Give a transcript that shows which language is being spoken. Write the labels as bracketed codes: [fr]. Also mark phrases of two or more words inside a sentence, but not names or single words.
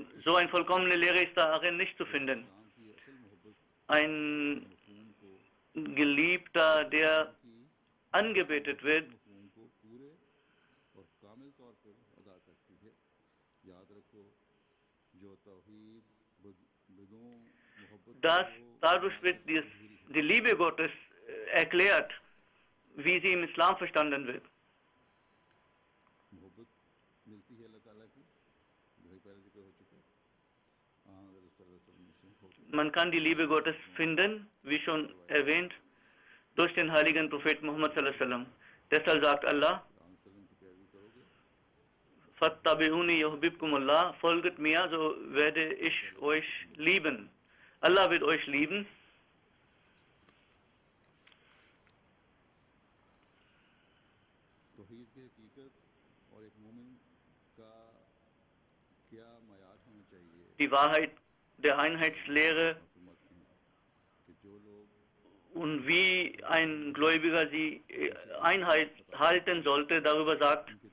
[de] So eine vollkommene Lehre ist darin nicht zu finden. Ein Geliebter, der angebetet wird, dadurch wird die Liebe Gottes erklärt, wie sie im Islam verstanden wird. Man kann die Liebe Gottes finden, wie schon erwähnt, durch den heiligen Propheten Muhammad [ar] صلى الله عليه وسلم. [de] Deshalb sagt Allah, [ar] فاتبعوني يحببكم الله, [de] folget mir, so werde ich euch lieben. Allah wird euch lieben. Die Wahrheit der Einheitslehre und wie ein Gläubiger sie Einheit halten sollte, darüber sagt